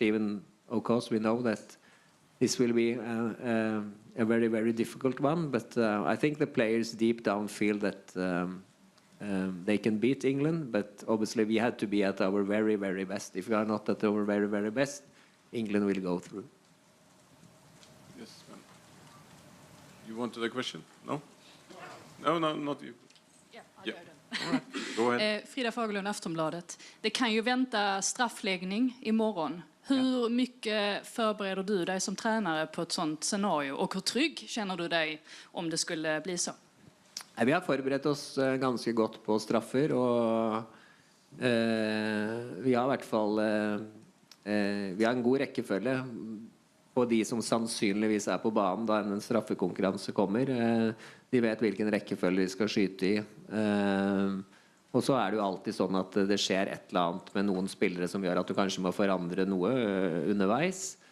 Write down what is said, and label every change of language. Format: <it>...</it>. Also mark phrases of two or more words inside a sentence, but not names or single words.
<en>Even, of course, we know that this will be a very, very difficult one, but I think the players deep down feel that they can beat England, but obviously we had to be at our very, very best. If we are not at our very, very best, England will go through. Yes, ma'am. You wanted a question? No? No, not you. Yeah. All right. Go ahead.</en> <sv>Frida Fagerlund, Aftonbladet. Det kan ju vänta straffläggning imorgon. Hur mycket förbereder du dig som tränare på ett sånt scenario? Och hur trygg känner du dig om det skulle bli så?</sv> <no>Vi har forberedt oss ganske godt på straffer, og vi har i hvert fall vi har en god rekkefølge på de som sannsynligvis på banen da en straffekonkurranse kommer. De vet hvilken rekkefølge de skal skyte i. Og så det jo alltid sånn at det skjer et eller annet med noen spillere som gjør at du kanskje må forandre noe underveis.</no>